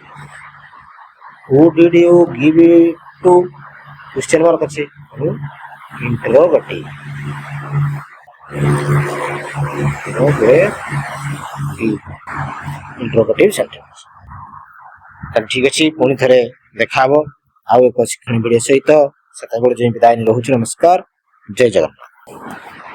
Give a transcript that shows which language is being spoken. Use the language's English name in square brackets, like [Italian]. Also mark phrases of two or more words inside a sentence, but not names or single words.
[English] Who did you give it to? question mark ଅଛି, interrogative। interrogative sentence। [Odia] ତାହେଲେ ଠିକ ଅଛି, ପୁଣି ଥରେ ଦେଖା ହବ ଆଉ ଏକ ଶିକ୍ଷଣୀୟ ଭିଡ଼ିଓ ସହିତ। ସେତେବେଳେ ଯାଇ ବିଦାୟ ରହୁଛି। ନମସ୍କାର, ଜୟ ଜଗନ୍ନାଥ।